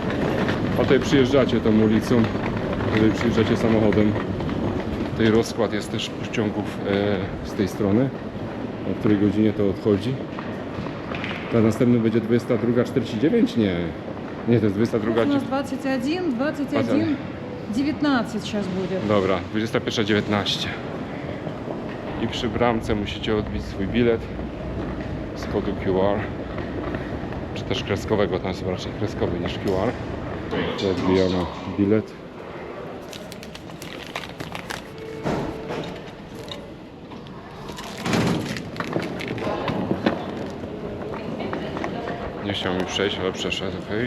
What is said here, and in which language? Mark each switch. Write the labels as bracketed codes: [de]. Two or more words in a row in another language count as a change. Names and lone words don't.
[pl] A tutaj przyjeżdżacie tą ulicą, tutaj przyjeżdżacie samochodem. Tutaj rozkład jest też pociągów z tej strony, o której godzinie to odchodzi. Ta następny będzie 22:49? Nie, to jest 22. [ru] У нас 21:19 сейчас будет. [pl] Dobra, 21:19. I przy bramce musicie odbić swój bilet z kodu QR, czy też kreskowego, tam są raczej kreskowy niż QR. To odbijamy bilet. Nie chciał mi przejść, ale przeszedł, okej.